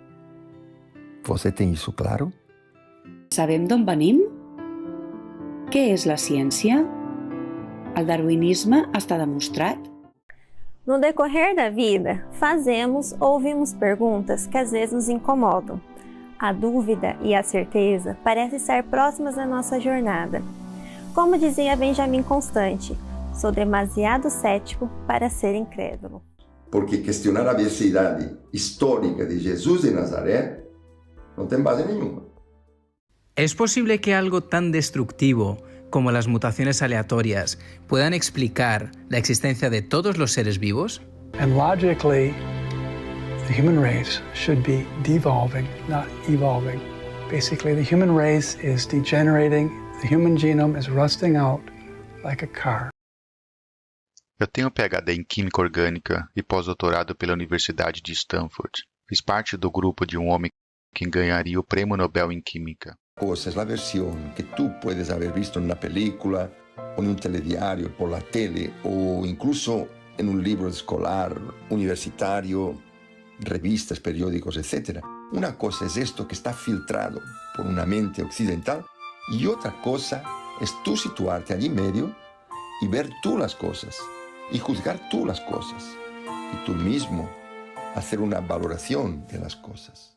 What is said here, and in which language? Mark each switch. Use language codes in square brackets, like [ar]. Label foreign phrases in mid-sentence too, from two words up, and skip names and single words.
[pt] Você tem isso claro? [ca] Sabem d'on venim? Què és la ciència? El darwinisme està demostrat? [pt] No decorrer da vida, fazemos ou ouvimos perguntas que às vezes nos incomodam. A dúvida e a certeza parecem estar próximas da nossa jornada. Como dizia Benjamin Constant, sou demasiado cético para ser incrédulo. Porque questionar a veracidade histórica de Jesus de Nazaré não tem base nenhuma. [es] ¿Es posible que algo tan destructivo como las mutaciones aleatorias puedan explicar la existencia de todos los seres vivos? [en] And logically, the human race should be devolving, not evolving. Basically, the human race is degenerating. The human genome is rusting out like a car. [pt] Eu tenho PhD em Química Orgânica e pós-doutorado pela Universidade de Stanford. Fiz parte do grupo de um homem que ganharia o Prêmio Nobel em Química. [es] Cosa es la versión que tú puedes haber visto en una película o en un telediario, por la tele o incluso en un libro escolar, universitario, revistas, periódicos, etc. Una cosa es esto que está filtrado por una mente occidental y otra cosa es tú situarte allí medio y ver tú las cosas y juzgar tú las cosas y tú mismo hacer una valoración de las cosas.